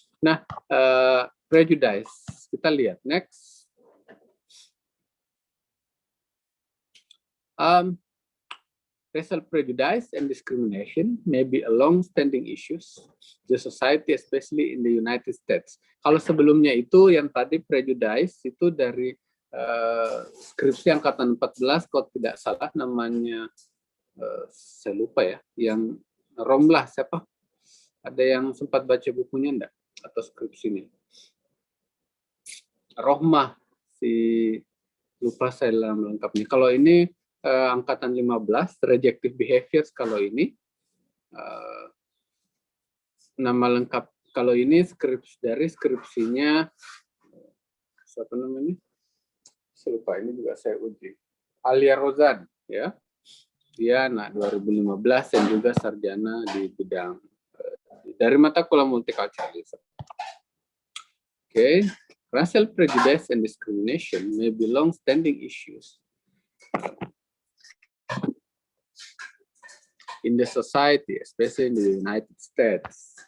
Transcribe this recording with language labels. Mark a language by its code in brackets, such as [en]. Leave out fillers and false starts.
[id] Nah, prejudice, kita lihat next. [en] Racial prejudice and discrimination may be a long-standing issues the society, especially in the United States. [id] Kalau sebelumnya itu yang tadi prejudice itu dari skripsi angkatan 14 kalau tidak salah namanya, saya lupa ya, yang Romlah siapa? Ada yang sempat baca bukunya enggak? Atau skripsinya? Rohmah, lupa saya lengkapnya. Kalau ini angkatan 15, rejective behaviors kalau ini. Nama lengkap, kalau ini dari skripsinya, siapa namanya? saya lupa, ini juga saya uji. Alia Rozan, ya. Dia anak 2015 dan juga sarjana di bidang dari mata kuliah multiculturalism. [en] Okay, racial prejudice and discrimination may be long-standing issues in the society, especially in the United States.